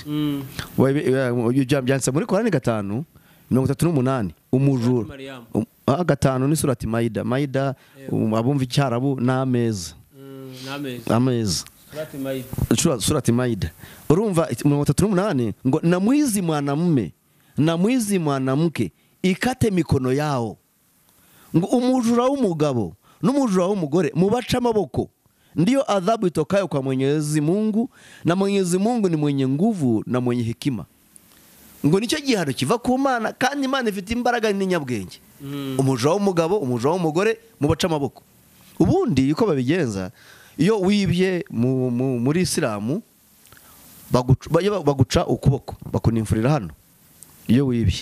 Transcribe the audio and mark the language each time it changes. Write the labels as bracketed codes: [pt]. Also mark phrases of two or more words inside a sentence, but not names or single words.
[rw] Byanditse muri Korani 5:38 umujura. 5 ni surati Maida abumva icyarabu n'ameza. Surati Maida urumva 38 ngo [sw] na mwizi mwanamume na mwizi mwanamke ikate mikono yao. [rw] ngo umujura w'umugabo n'umujura w'umugore mubaca amaboko [sw] ndiyo adhabu itokayo kwa Mwenyezi Mungu, na Mwenyezi Mungu ni mwenye nguvu na mwenye hekima. [rw] Ngo nicyo gihano kiva ku Mana, kandi Imana ifite imbaraga n'inyabwenge. Umujura w'umugabo, umujura w'umugore mubaca amaboko. Ubundi uko babigenza, iyo wibye muri Isilamu baguca ukuboko, bakunimfurira hano iyo wibye.